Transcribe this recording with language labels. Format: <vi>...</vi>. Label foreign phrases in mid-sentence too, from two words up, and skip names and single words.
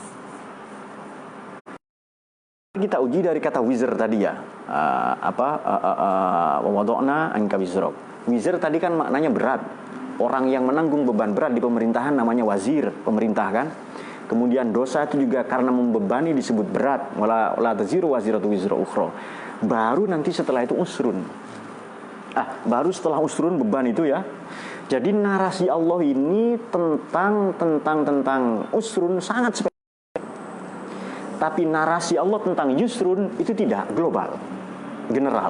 <id>Kita uji dari kata wizr tadi ya.</id> <ar>ووضعنا عنك وزرك.</ar> <id>Wizr tadi kan maknanya berat. Orang yang menanggung beban berat di pemerintahan namanya wazir, pemerintah kan. Kemudian dosa itu juga karena membebani disebut berat.</id> <ar>ولا تزر وازرة وزر أخرى.</ar> <id>Baru nanti setelah itu usrun. Baru setelah usrun beban itu ya. Jadi narasi Allah ini tentang usrun sangat spesifik. Tapi narasi Allah tentang yusrun itu tidak global, general.</id>